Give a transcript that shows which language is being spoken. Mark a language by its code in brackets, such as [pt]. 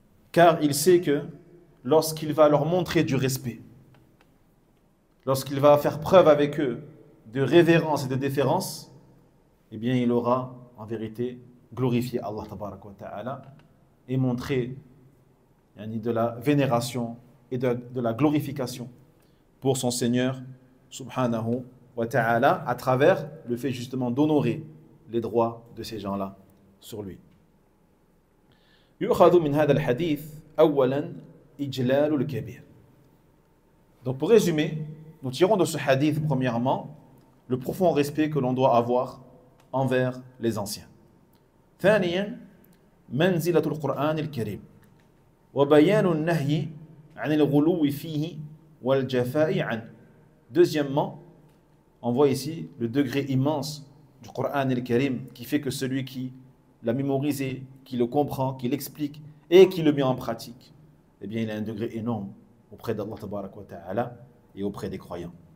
[fr] Car il sait que lorsqu'il va leur montrer du respect, lorsqu'il va faire preuve avec eux de révérence et de déférence, eh bien il aura en vérité glorifié Allah tabaraka wa ta'ala et montré de la vénération et de la glorification pour son Seigneur subhanahu wa ta'ala à travers le fait justement d'honorer les droits de ces gens-là sur lui. [ar] يؤخذ من هذا الحديث أولا إجلال الكبير. [fr] Donc pour résumer, nous tirons de ce hadith premièrement le profond respect que l'on doit avoir envers les anciens. [ar] ثانيا منزلة القرآن الكريم وبيان النهي عن الغلو فيه والجفاء عنه. [fr] Deuxièmement, on voit ici le degré immense du Coran al-Karim qui fait que celui qui l'a mémorisé, qui le comprend, qui l'explique et qui le met en pratique, eh bien il a un degré énorme auprès d'Allah tabaraka wa ta'ala et auprès des croyants.